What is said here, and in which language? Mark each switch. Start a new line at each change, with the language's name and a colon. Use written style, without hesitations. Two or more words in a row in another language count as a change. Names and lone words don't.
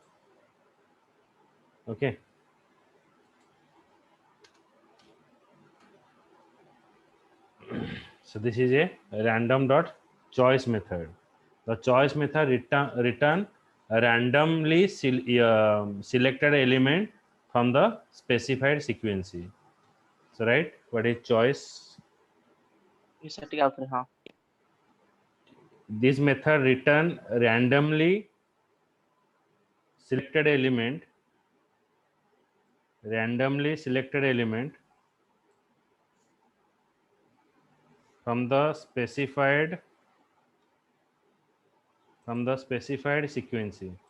English: Okay, so this is a random dot choice method। the choice method return a randomly selected element from the specified sequence। So right, what is choice?
Odia: ସ୍যার ଟିକେ ଆଉଥରେ ହଁ
English: This method return randomly selected element from the specified sequence।